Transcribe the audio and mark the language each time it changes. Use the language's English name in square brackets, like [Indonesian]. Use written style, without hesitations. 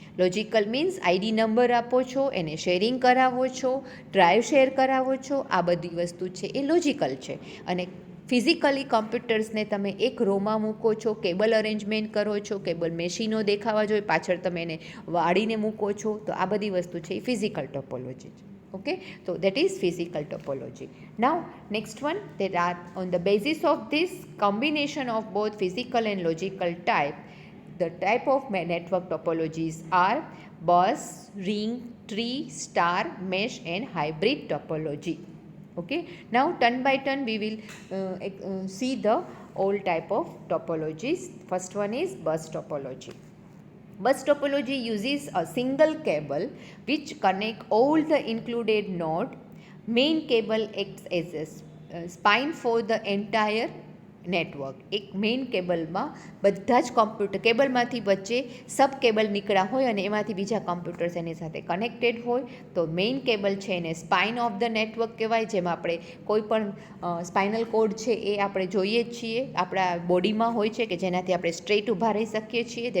[Gujarati] Logical means ID number આપો છો, એને શેરિંગ કરાવો છો, ડ્રાઈવ શેર કરાવો છો, આ બધી વસ્તુ છે એ લોજિકલ છે. અને ફિઝિકલી કમ્પ્યુટર્સને તમે એક રોમાં મૂકો છો, કેબલ અરેન્જમેન્ટ કરો છો, કેબલ મેશીનો દેખાવા જોઈએ, પાછળ તમે એને વાળીને મૂકો છો, તો આ બધી વસ્તુ છે એ ફિઝિકલ ટોપોલોજી છે. [English] Okay, so that is physical topology. Now next one, that are on the basis of this combination of both physical and logical type, the type of network topologies are bus, ring, tree, star, mesh and hybrid topology. Okay, now turn by turn we will see the all type of topologies. First one is bus topology. Bus topology uses a single cable which connects all the included node. Main cable acts as a spine for the entire network. [Gujarati] એક main કેબલમાં બધા જ computer કેબલમાંથી વચ્ચે સબ cable નીકળ્યા હોય અને એમાંથી બીજા કોમ્પ્યુટર્સ એની સાથે કનેક્ટેડ હોય, તો મેઇન કેબલ છે એને સ્પાઇન ઓફ ધ નેટવર્ક કહેવાય. જેમાં આપણે કોઈ પણ સ્પાઇનલ કોડ છે એ આપણે જોઈએ જ છીએ, આપણા બોડીમાં હોય છે કે જેનાથી આપણે સ્ટ્રેટ ઊભા રહી શકીએ છીએ.